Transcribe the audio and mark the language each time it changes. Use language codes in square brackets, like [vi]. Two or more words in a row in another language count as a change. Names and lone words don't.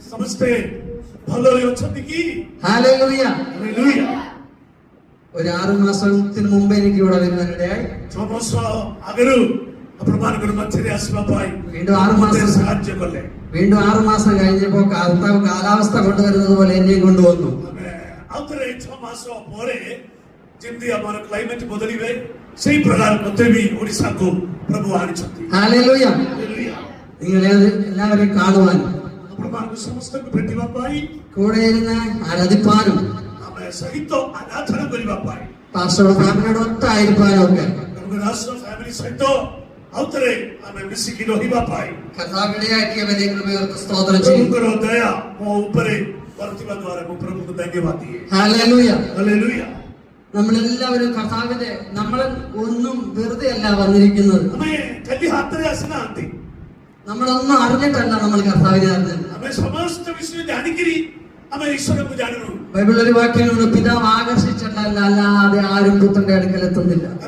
[ml] ഒരു 6 മാസത്തിന് മുമ്പ് എനിക്ക് ഇവിടെ വരുന്നതിനിടയായി വീണ്ടും 6 മാസം കഴിഞ്ഞപ്പോ കാലാവസ്ഥ കൊണ്ടുവരുന്നത് പോലെ എന്നെ കൊണ്ടുവന്നു. [or] ଯେମିତି ଆମର କ୍ଲାଇମେଟ୍ ବଦଳିବେ ସେଇ ପ୍ରକାର ମତେ ବି ଓଡ଼ିଶାକୁ ପ୍ରଭୁ ଆଣିଛନ୍ତି। [ml] ହାଲେଲୁୟା। നിങ്ങൾ എല്ലാവരെയും കാണുവാൻ [or] ଆପଣମାନଙ୍କୁ ସମସ୍ତଙ୍କୁ ଭେଟିବା ପାଇଁ [ml] കൂടെ ഇരുന്ന് ആരാധിപ്പാനും [or] ଆମେ ସହିତ ଆରାଧନା କରିବା ପାଇଁ [ml] പാസ്റ്റർ ഫാമിലിയോട് ഒത്തായിരിക്കാനും ഒക്കെ [or] ରାଷ୍ଟ୍ର ଫ୍ୟାମିଲି ସହିତ ଆଉଥରେ ଆମେ ମିଶିକି ରହିବା ପାଇଁ [ml] കർത്താവിനെയാക്കിയ വലിയ കൃപയോർത്ത് സ്തോത്രം ചെയ്യുന്നു. [or] ପ୍ରଭୁଙ୍କର ଦୟା ମୋ ଉପରେ ବର୍ତ୍ତିବା ଦ୍ୱାରା ମୁଁ ପ୍ରଭୁଙ୍କୁ ଧନ୍ୟବାଦ ଦିଏ। ହାଲେଲୁୟା ହାଲେଲୁୟା। [ml] നമ്മളെല്ലാവരും കർത്താവിന്റെ നമ്മൾ ഒന്നും വെറുതെ അല്ല വന്നിരിക്കുന്നത്. നമ്മളൊന്നും അറിഞ്ഞിട്ടല്ല നമ്മൾ കർത്താവിനെ അറിഞ്ഞത്. ബൈബിൾ ഒരു വാക്യമുണ്ട്, പിതാവ് ആകർഷിച്ചിട്ടല്ല അല്ലാതെ ആരും പുത്രന്റെ അടുക്കൽ എത്തുന്നില്ല.